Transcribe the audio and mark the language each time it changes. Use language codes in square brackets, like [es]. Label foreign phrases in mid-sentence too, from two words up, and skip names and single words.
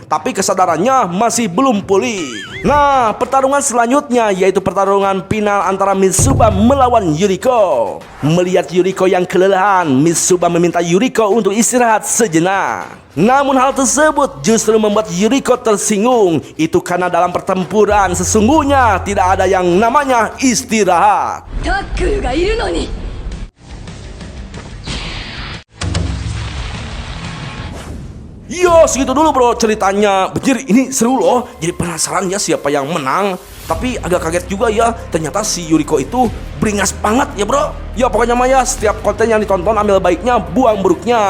[id] Tapi kesadarannya masih belum pulih. Nah, pertarungan selanjutnya yaitu pertarungan final antara Mitsuba melawan Yuriko. Melihat Yuriko yang kelelahan, Mitsuba meminta Yuriko untuk istirahat sejenak. Namun hal tersebut justru membuat Yuriko tersinggung. Itu karena dalam pertempuran sesungguhnya tidak ada yang namanya istirahat. [ja] タックルがいるのに [id] Yo, segitu dulu bro ceritanya. Bener, ini seru loh. Jadi penasaran ya siapa yang menang. Tapi agak kaget juga ya. Ternyata si Yuriko itu beringas banget ya bro. Ya pokoknya mah ya, setiap konten yang ditonton ambil baiknya, buang buruknya.